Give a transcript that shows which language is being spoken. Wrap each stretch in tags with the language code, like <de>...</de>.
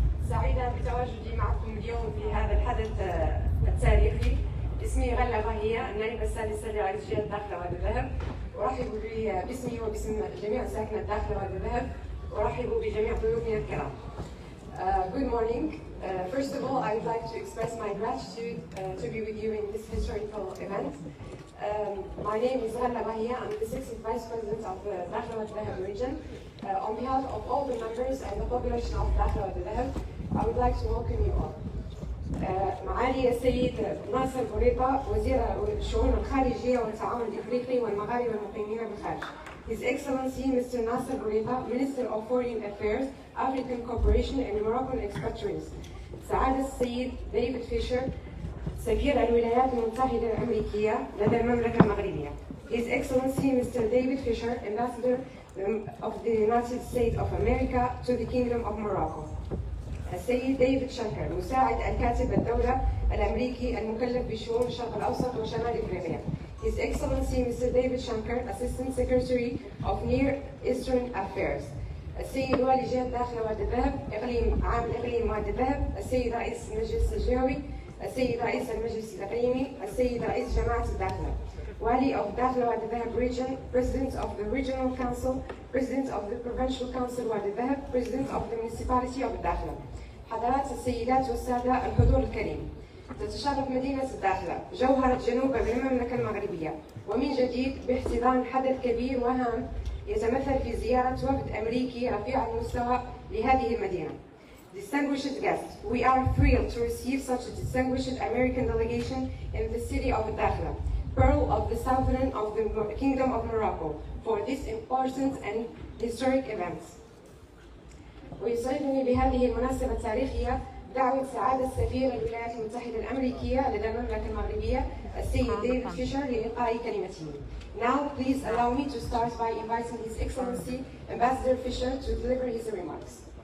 <ar>سعيدة بتواجدي معكم اليوم في هذا الحدث التاريخي. اسمي غلة باهية، النائبة السادسة لرئيس جهة الداخلة وادي الذهب. أرحب باسمي وباسم جميع ساكنة الداخلة وادي الذهب. أرحب بجميع ضيوفنا الكرام.</ar> <en>Good morning. First of all, I would like to express my gratitude to be with you in this historical event. My name is Ghalla Bahia. I'm the 6th Vice President of the Dakhla Wadi Dhahab region. On behalf of all the members and the population of Dakhla Wadi Dhahab, I would like to welcome you all.</en> <ar>معالي السيد ناصر بوريطة وزير الشؤون الخارجية والتعاون الإفريقي والمغاربة المقيمين بالخارج.</ar> <en>His Excellency Mr. Nasser Bourita, Minister of Foreign Affairs, African Cooperation and Moroccan Expatriates.</en> <ar>سعادة السيد ديفيد فيشر سفير الولايات المتحدة الأمريكية لدى المملكة المغربية.</ar> <en>His Excellency Mr. David Fisher, Ambassador of the United States of America to the Kingdom of Morocco.</en> <ar>السيد ديفيد شانكر مساعد الكاتب الدولة الأمريكي المكلف بشؤون الشرق الأوسط وشمال إفريقيا.</ar> <en>His Excellency Mr. David Shankar, Assistant Secretary of Near Eastern Affairs.</en> <ar>السيد والي جهة الداخلة وادي الذهب، إقليم عام الإقليم وادي الذهب، السيد رئيس المجلس الجهوي، السيد رئيس المجلس الإقليمي، السيد رئيس جماعة الداخلة.</ar> <en>والي of Dakhla Wadi Dhahab region, President of the Regional Council, President of the Provincial Council Wadi Dhahab, President of the Municipality of Dakhla.</en> <ar>حضرات السيدات والسادة الحضور الكريم. تتشرف مدينة الداخلة جوهرة جنوب المملكة المغربية ومن جديد باحتضان حدث كبير وهام يتمثل في زيارة وفد أمريكي رفيع المستوى لهذه المدينة.</ar> <en>Distinguished guests, we are thrilled to receive such a distinguished American delegation in the city of Dakhla, pearl of the southern of the Kingdom of Morocco, for this important and historic event.</en> <ar>ويسعدني بهذه المناسبة التاريخية دعوة سعادة سفير الولايات المتحدة الأمريكية لدى المملكة المغربية السيد ديفيد فيشر لإلقاء كلمته.</ar> <en>Now please allow me to start by inviting His Excellency Ambassador Fisher to deliver his remarks.</en>